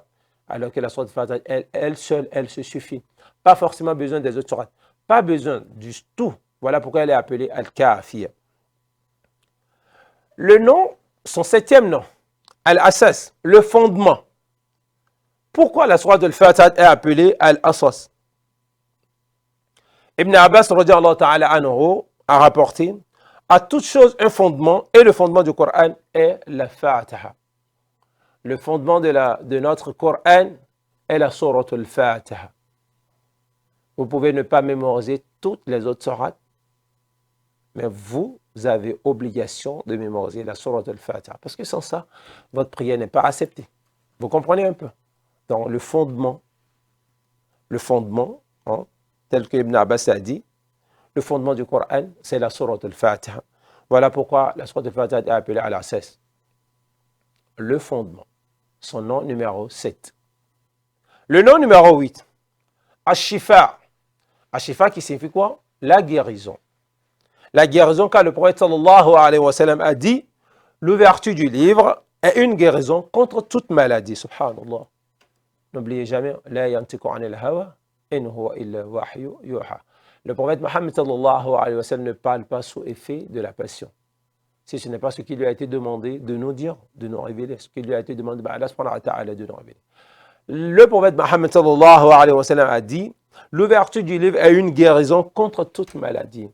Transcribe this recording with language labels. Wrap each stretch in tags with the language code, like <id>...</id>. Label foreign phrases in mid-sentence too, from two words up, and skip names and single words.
<fr>Alors que la sourate al-Fatiha, elle seule, elle se suffit. Pas forcément besoin des autres sourates. Pas besoin du tout. Voilà pourquoi elle est appelée al-Kafiya. Le nom, son septième nom, al-Asas, le fondement. Pourquoi la sourate al-Fatiha est appelée al-Asas? Ibn Abbas</fr> <ar>رضي الله تعالى عنه</ar> <fr>a rapporté à toute chose un fondement et le fondement du Coran est la Fatiha. Le fondement de notre Coran est la sourate al-Fatiha. Vous pouvez ne pas mémoriser toutes les autres sourates, mais vous avez obligation de mémoriser la sourate al-Fatiha. Parce que sans ça, votre prière n'est pas acceptée. Vous comprenez un peu? Donc le fondement, hein, tel que Ibn Abbas a dit, le fondement du Coran, c'est la sourate al-Fatiha. Voilà pourquoi la sourate al-Fatiha est appelée al-Asas. Le fondement. Son nom numéro 7. Le nom numéro 8. Ash-Shifa. Ash-Shifa qui signifie quoi? La guérison. La guérison, car le prophète</fr> <ar>صلى الله عليه وسلم</ar> <fr>a dit, l'ouverture du livre est une guérison contre toute maladie.</fr> <ar>سبحان الله.</ar> <fr>N'oubliez jamais,</fr> <ar>لا ينطق عن الهوى، إن هو إلا وحي يوحى.</ar> <fr>Le prophète Mohammed</fr> <ar>صلى الله عليه وسلم</ar> <fr>ne parle pas sous effet de la passion. Si ce n'est pas ce qui lui a été demandé de nous dire, de nous révéler, ce qui lui a été demandé par Allah</fr> <ar>سبحانه وتعالى</ar> <fr>de nous révéler. Le prophète Mohammed</fr> <ar>صلى الله عليه وسلم</ar> <fr>a dit, l'ouverture du livre est une guérison contre toute maladie.</fr>